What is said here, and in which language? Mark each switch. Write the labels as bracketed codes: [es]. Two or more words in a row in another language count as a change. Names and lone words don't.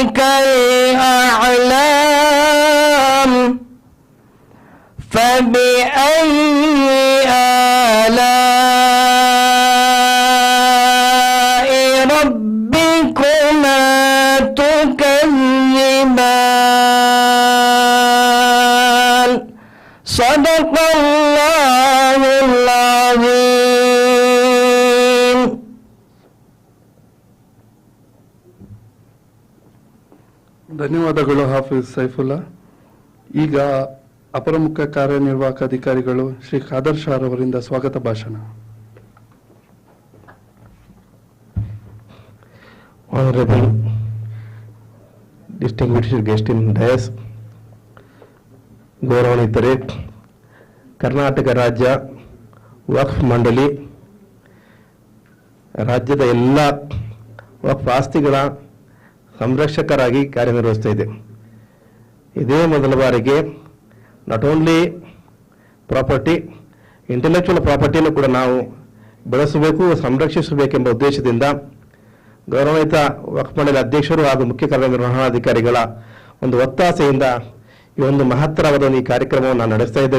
[ar] كالأعلام فبأي آلاء ربكما تكذبان صدق الله العظيم. [kn] ಧನ್ಯವಾದಗಳು ಹಾಫಿಜ್ ಸೈಫುಲ್ಲಾ. ಈಗ ಅಪರ ಮುಖ್ಯ ಕಾರ್ಯನಿರ್ವಾಹಕ ಅಧಿಕಾರಿಗಳು ಶ್ರೀ ಖಾದರ್ ಶಾ ಅವರಿಂದ ಸ್ವಾಗತ ಭಾಷಣ. [en] Honorable distinguished guest in dais, [kn] ಗೌರವಾನ್ವಿತರೇ, ಕರ್ನಾಟಕ ರಾಜ್ಯ ವಕ್ಫ್ ಮಂಡಳಿ ರಾಜ್ಯದ ಎಲ್ಲ ವಕ್ಫ್ ಆಸ್ತಿಗಳ ಸಂರಕ್ಷಕರಾಗಿ ಕಾರ್ಯನಿರ್ವಹಿಸ್ತಾ ಇದೆ. ಇದೇ ಮೊದಲ ಬಾರಿಗೆ [en] not only property intellectual property [kn] ಕೂಡ ನಾವು ಬೆಳೆಸಬೇಕು, ಸಂರಕ್ಷಿಸಬೇಕೆಂಬ ಉದ್ದೇಶದಿಂದ ಗೌರವಾನ್ವಿತ ವಕ್ಫ್ ಮಂಡಳಿ ಅಧ್ಯಕ್ಷರು ಹಾಗೂ ಮುಖ್ಯ ಕಾರ್ಯನಿರ್ವಹಣಾಧಿಕಾರಿಗಳ ಒಂದು ಒತ್ತಾಸೆಯಿಂದ ಈ ಒಂದು ಮಹತ್ತರವಾದ ಈ ಕಾರ್ಯಕ್ರಮವನ್ನು ನಾವು ನಡೆಸ್ತಾ ಇದ್ದೇವೆ.